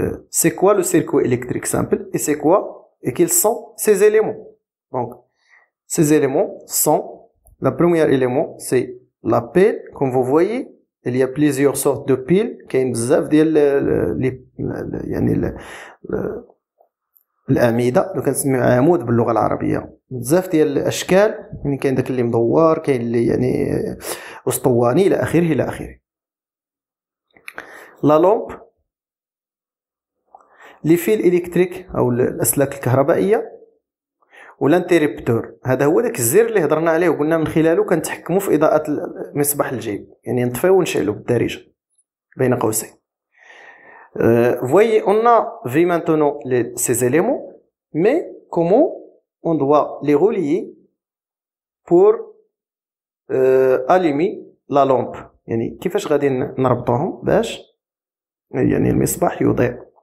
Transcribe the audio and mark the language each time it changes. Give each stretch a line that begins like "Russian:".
French: C'est quoi le circuit électrique simple et quels sont ces éléments? Donc, ces éléments sont, le premier élément, c'est la pile. Comme vous voyez, il y a plusieurs sortes de piles.
Arabic: كاين بزاف ديال يعني الأعمدة لو كنسميو عمود باللغة العربية. بزاف ديال الأشكال، يعني كاين داك اللي مدور، كاين اللي يعني أسطواني إلى آخره إلى آخره. لا لامب، لي فيل إلكتريك أو الأسلاك الكهربائية، والانتربتور. هذا هو داك الزر اللي هضرنا عليه وقلنا من خلاله كنتحكموا في إضاءة مصباح الجيب، يعني نطفيو ونشعلو بالدارجة بين قوسين.
French: Voyez, on a vu maintenant ces éléments, mais comment on doit les relier pour allumer la lampe؟
Arabic: يعني كيفاش غادي نربطوهم باش يعني المصباح يضيء.